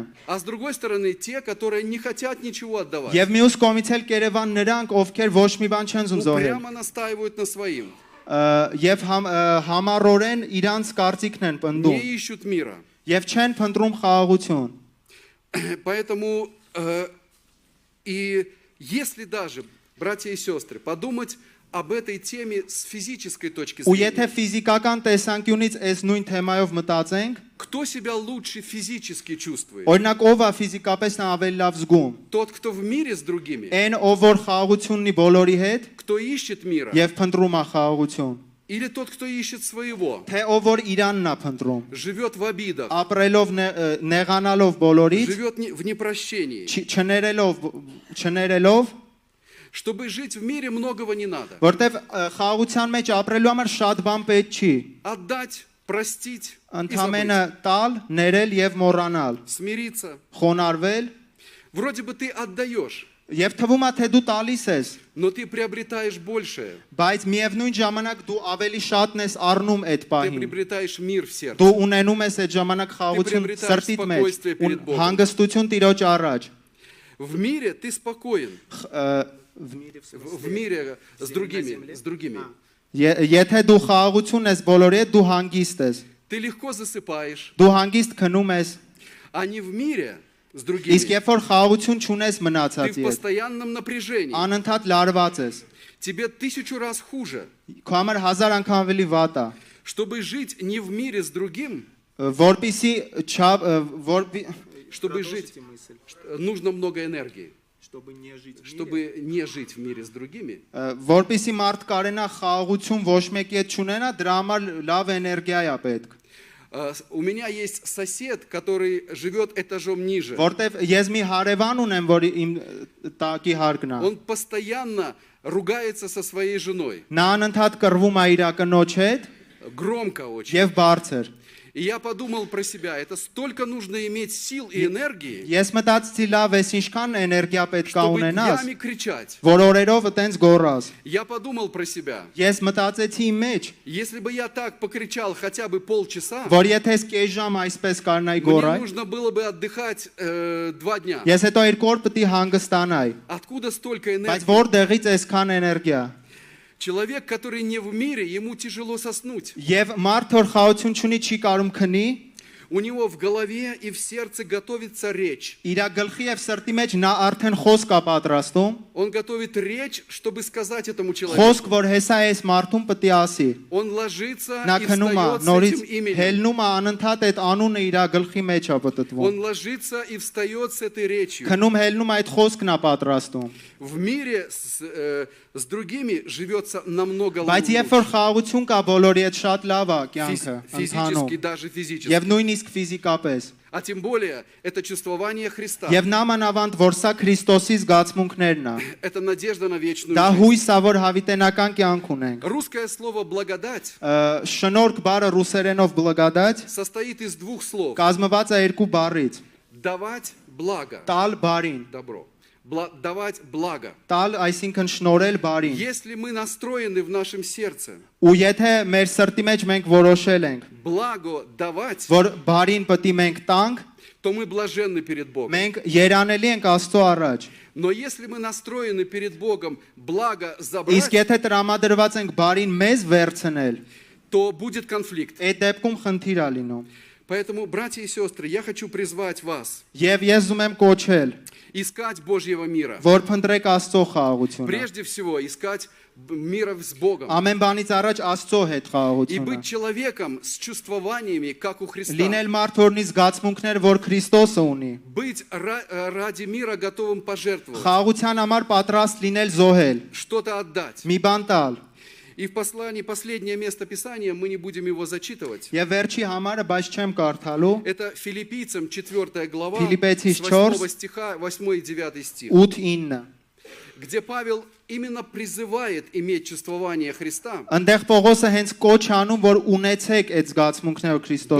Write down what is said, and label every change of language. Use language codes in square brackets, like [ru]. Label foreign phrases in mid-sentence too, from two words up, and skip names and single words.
[ru] А с другой стороны, те, которые не хотят ничего отдавать, [hy] եւ մյուս կողմից էլ կերևան նրանք, ովքեր ոչ մի բան չեն զում զոհել [ru] упрямо настаивают на своим, [hy] եւ համառորեն իրանց կարծիքն են պնդում [ru] не ищут мира. [hy] եւ չեն փնտրում խաղաղություն [ru] Поэтому и если даже, братья и сестры, подумать об этой теме с физической точки [hy] ու եթե [ru] зрения, [hy] ֆիզիկական տեսանկյունից այս նույն թեմայով մտածենք [ru] кто себя лучше физически чувствует? [hy] օրինակ ով է ֆիզիկապես ավելի լավ զգում [ru] Тот, кто в мире с другими, [hy] այն ով որ խաղաղություն ունի բոլորի հետ [ru] кто ищет мира, [hy] եւ փնտրում է խաղաղություն [ru] или тот, кто ищет своего, [hy] թե ով որ իրանն է փնտրում [ru] живет в обидах, [hy] ապրելով նեղանալով բոլորից [ru] живет в непрощении. [hy] չներելով [ru] Чтобы жить в мире, многого не надо. [hy] որտեվ խաղաղության մեջ ապրելու համար շատ բան պետք չի [ru] Отдать, простить, и [hy] ընդամենը [ru] забыть. [hy] տալ ներել եւ մոռանալ [ru] Смириться. [hy] խոնարհվել [ru] Вроде бы ты отдаешь, [hy] Եվ թվում է թե դու տալիս ես, [ru] но ты приобретаешь большее. [hy] բայց միևնույն ժամանակ դու ավելի շատն ես առնում այդ [ru] Ты [hy] պահին։ [ru] приобретаешь мир в сердце. [hy] Դու ունենում ես այդ ժամանակ խաղաղություն [ru] приобретаешь [hy] սրտիդ մեջ, [ru] спокойствие перед Богом. [hy] հանգստություն Տիրոջ առաջ։ [ru] В мире ты спокоен. Ը, В мире с другими, с другими. [hy] Եթե դու խաղաղություն ես բոլորի հետ, դու հանգիստ ես։ [ru] Ты легко засыпаешь, [hy] Դու հանգիստ քնում ես, [ru] а не в мире с другими. [hy] իսկ երբ որ խաղաղություն չունես [ru] Ты [hy] մնացածի [ru] в [hy] հետ, [ru] постоянном напряжении. [hy] անընդհատ լարված ես։ [ru] Тебе 1000 раз хуже. [hy] Քո համար 1000 անգամ ավելի վատ է, [ru] Чтобы жить не в мире с другим, [hy] որպիսի [ru] чтобы жить, нужно много энергии. Чтобы не жить в мире с другими, [hy] որպիսի մարդ կարենա խաղաղություն ոչ մեկի հետ չունենա, դրա համար լավ էներգիա է պետք։ [ru] у меня есть сосед, который живет этажом ниже. [hy] Որտեվ ես մի հարևան ունեմ, որ իմ տակի հարկն է։ [ru] Он постоянно ругается со своей женой. [hy] Նա անընդհատ կռվում է իր կնոջ հետ [ru] Громко очень. [hy] եւ բարձր։ [ru] И я подумал про себя, это столько нужно иметь сил и энергии, [hy] Ես մտածեցի լավ էս ինչքան էներգիա պետք է [ru] чтобы [hy] ունենաս, [ru] днями кричать. [hy] որ օրերով այտենց գոռաս։ [ru] Я подумал про себя, [hy] Ես մտածեցի իմ մեջ, [ru] если бы я так покричал хотя бы полчаса, [hy] որ եթե ես կես ժամ այսպես կարնայի [ru] мне [hy] գոռայ, [ru] нужно было бы отдыхать 2 дня. [hy] ես հետո 2 օր պետք է հանգստանայի։ [ru] Откуда столько [hy] Բայց [ru] энергии? [hy] որտեղից այսքան էներգիա։ [ru] Человек, который не в мире, ему тяжело соснуть. [hy] Եվ մարդ որ խաղություն չունի չի կարում քնի, [ru] У него в голове и в сердце готовится речь. [hy] իր գլխի եւ սրտի մեջ նա արդեն խոսք է պատրաստում, [ru] Он готовит речь, чтобы сказать этому человеку. [hy] խոսք որ հեսա այս մարդուն պետք է ասի։ [ru] Он ложится [hy] Նա [ru] и [hy] քնում է, [ru] встает с [hy] նորից [ru] этим именем. [hy] հելնում է անընդհատ այդ անունը իր գլխի մեջ է պատտվում։ [ru] Он ложится и встает с этой речью. [hy] Քնում հելնում այդ խոսքն է պատրաստում։ [ru] В мире с другими живется намного [hy] Բայց [ru] лучше. [hy] երբ որ խաղություն կա բոլորի հետ շատ լավ է կյանքը, [ru] Физически, [hy] ընթանում։ [ru] даже физически. [hy] Եվ նույնիսկ ֆիզիկապես։ [ru] А тем более, это чувствование Христа. [hy] Եվ նամանավանդ որ սա Քրիստոսի զգացմունքներն է։ [ru] Это надежда на вечную [hy] Դա [ru] жизнь. [hy] հույս է, որ հավիտենական կյանք ունենք։ [ru] Русское слово «благодать» [hy] Շնորհք բառը ռուսերենով բլագադать [ru] состоит из 2 слов. [hy] կազմված է երկու բառից՝ [ru] Давать благо, [hy] տալ բարին։ [ru] добро. Давать благо. [hy] Տալ այսինքն շնորհել բարին։ [ru] Если мы настроены в нашем сердце [hy] Ու եթե մեր սրտի մեջ մենք որոշել ենք, [ru] благо давать, [hy] որ բարին պետք է մենք տանք, [ru] то мы блаженны перед Богом. [hy] մենք երանելի ենք Աստծո առաջ։ [ru] Но если мы настроены перед Богом благо [hy] Իսկ [ru] забрать, [hy] եթե տրամադրված ենք բարին մեզ վերցնել, [ru] то будет конфликт. [hy] այդ դեպքում խնդիր է լինում։ [ru] Поэтому, братья и сестры, я хочу призвать вас [hy] Եվ ես ուզում եմ կոչել, [ru] искать Божьего мира. [hy] որ փնտրեք Աստծո խաղաղությունը։ [ru] Прежде всего, искать мира с Богом. [hy] Ամեն բանից առաջ Աստծո հետ [ru] И [hy] խաղաղությունը։ [ru] быть человеком с чувствованиями, как у Христа. [hy] Լինել մարդ որնի զգացմունքներ, որ Քրիստոսը ունի։ [ru] Быть ради мира готовым пожертвовать, [hy] Խաղաղության համար պատրաստ լինել զոհել, [ru] что-то отдать. [hy] մի բան տալ։ [ru] И в послании, последнее место Писания, мы не будем его зачитывать. [hy] Եվ վերջի համարը բայց չեմ կարդալու, [ru] Это Филиппийцам 4 глава, [hy] Ֆիլիպեցիս [ru] с 8 4, стиха, 8 и 9 стих, 8-9։ где Павел именно призывает иметь чувствование Христа, [hy] Այնտեղ Պողոսը հենց կոչ անում, որ ունեցեք այդ զգացմունքները Քրիստոս